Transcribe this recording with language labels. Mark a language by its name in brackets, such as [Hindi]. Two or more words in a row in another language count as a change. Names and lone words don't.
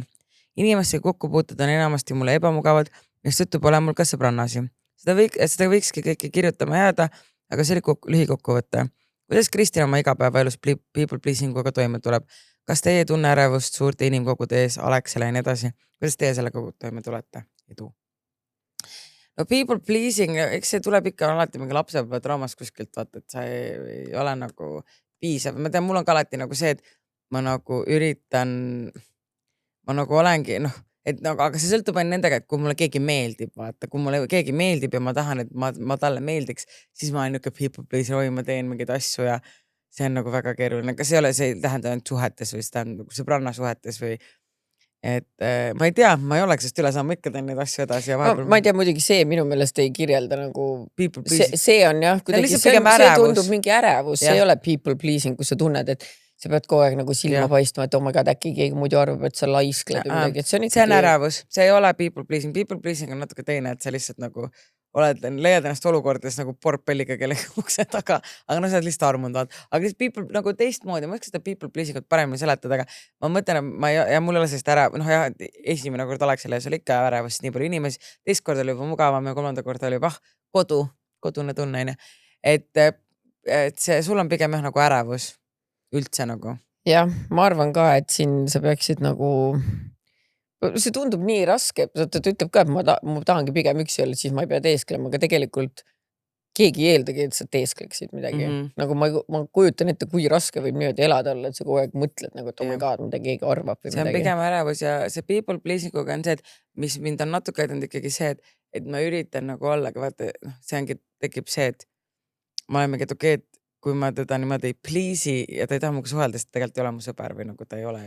[Estonian] Inimestega kokkupuutud on enamasti mulle ebamugavad, mistõttu pole mul ka sõbrannasi. Seda võikski kõike kirjutama jääda, aga see oli lühikokkuvõte. Kuidas Kristina oma igapäevaelus [English] people pleasinguga [Estonian] toime tuleb? Kas teie tunne ärevust suurte inimkogude ees, Alexele ja nii edasi? Kuidas teie selle kogu toime tulete? Edu. [English] No people pleasing, [Estonian] eks see tuleb ikka alati mingi lapsepõlve traumas kuskilt, vaata, et sa ei ole nagu piisav. Ma tean, mul on ka alati nagu see, et ma nagu üritan, ma nagu olengi, et nagu, aga see sõltub ainult nendega, et kui mulle keegi meeldib, vaata, kui mulle keegi meeldib ja ma tahan, et ma talle meeldiks, siis ma olen niuke [English] people pleaser, [Estonian] ma teen mingeid asju ja see on nagu väga keeruline. Kas see ei tähenda ainult suhetes või see tähendab nagu sõbranna suhetes või et ma ei tea, ma ei oleks sest üle saama ikka teen neid asju edasi ja vahepeal... ma ei tea, muidugi see minu meelest ei kirjelda nagu [English] people pleasing. [Estonian] See on jah, kuidagi see tundub mingi ärevus, see ei ole [English] people pleasing, [Estonian] kus sa tunned, et sa pead kogu aeg nagu silma paistma, et [English] oh my god, [Estonian] äkki keegi muidu arvab, et sa laiskled või midagi, et see on ärevus, see ei ole [English] people pleasing [Estonian] on natuke teine, et sa lihtsalt nagu leiad ennast olukordades nagu porpelliga kellegi ukse taga, aga sa oled lihtsalt armunud. Aga people nagu teistmoodi, ma võiks seda [English] people pleasingut [Estonian] paremini seletada, aga ma mõtlen, ja mul ei ole sellist esimene kord Alexele see oli ikka ärevust nii palju inimesi, teist kord oli juba mugavam ja kolmanda kord oli juba kodune tunne. Et see, sul on pigem nagu ärevus üldse nagu. Jah, ma arvan ka, et siin sa peaksid nagu... See tundub nii raske, ta ütleb ka, et ma tahangi pigem üksi olla, siis ma ei pea teesklema, aga tegelikult keegi eeldagi, et sa teeskleksid midagi. Nagu ma kujutan ette, kui raske võib niimoodi elada olla, et sa kogu aeg mõtled nagu, et [English] oh my god, [Estonian] mida keegi arvab või midagi. See on pigem ärevus ja see [English] people pleasinguga [Estonian] on see, et mis mind on natuke aidanud ikkagi see, et ma üritan nagu olla, aga vaata, see ongi, tekib see, et ma olen mingi, et okei, et kui ma teda niimoodi ei please'i ja ta ei taha muga suhelda, sest tegelikult ei ole mu sõber või nagu ta ei ole.